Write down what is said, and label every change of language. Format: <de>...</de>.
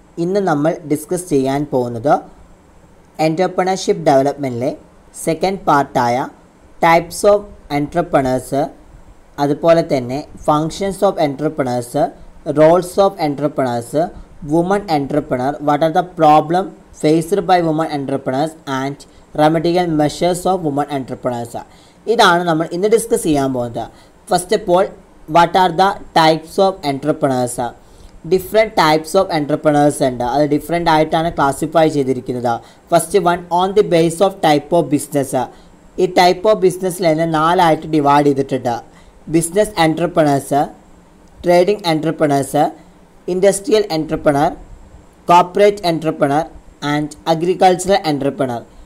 <ml>ഇന്ന് നമ്മൾ ഡിസ്കസ് ചെയ്യാൻ പോകുന്നത് entrepreneurship ഡെവലപ്മെൻറ്റിലെ second പാർട്ടായ</ml> <en>types of entrepreneurs, അതുപോലെ തന്നെ functions of entrepreneurs,</en> <ml>Rolls of entrepreneurs, woman entrepreneur,</ml> <en>what are the problem faced by woman entrepreneurs</en> <ml>and remedial measures of woman entrepreneurs. ഇതാണ് നമ്മൾ ഇന്ന് discuss ചെയ്യാൻ പോകുന്നത്.</ml> <en>First of all, what are the types of entrepreneurs? Different types of entrepreneurs</en> <ml>ഉണ്ട്. അത് different ആയിട്ടാണ് classify ചെയ്തിരിക്കുന്നത്.</ml> <en>First one, on the base of type of business.</en> <ml>ഈ ടൈപ്പ് ഓഫ് ബിസിനസ്സിൽ തന്നെ 4 ആയിട്ട് ഡിവൈഡ് ചെയ്തിട്ടുണ്ട്. Business entrepreneurs, trading entrepreneurs, industrial entrepreneur, corporate entrepreneur and agricultural entrepreneur.</ml>